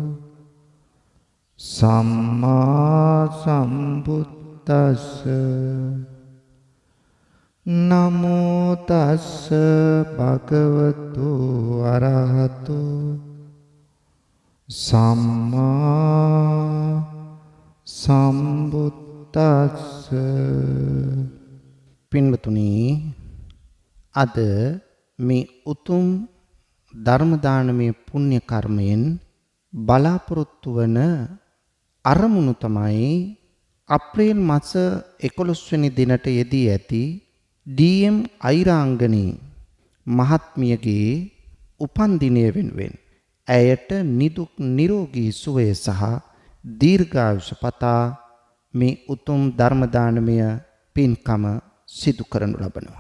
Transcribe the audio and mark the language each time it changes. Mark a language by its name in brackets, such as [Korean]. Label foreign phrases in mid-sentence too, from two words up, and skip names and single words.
[Pali] සම්මා සම්බුද්දස්ස නමෝ තස්ස භගවතු අරහතු සම්මා සම්බුද්දස්ස. [Sinhala] පින්වතුනි, අද මේ උතුම් ධර්ම දානමය පුණ්‍ය කර්මයෙන් බලාපොරොත්තු වන අරමුණු තමයි අප්‍රේල් මාස 11 වෙනි දිනට යෙදී ඇති DM අයිරාංගනී මහත්මියගේ උපන් දිනය වෙනුවෙන් ඇයට නිදුක් නිරෝගී සුවය සහ දීර්ඝායුෂ පතා මේ උතුම් ධර්ම දානමය පින්කම සිදු කරනු ලබනවා.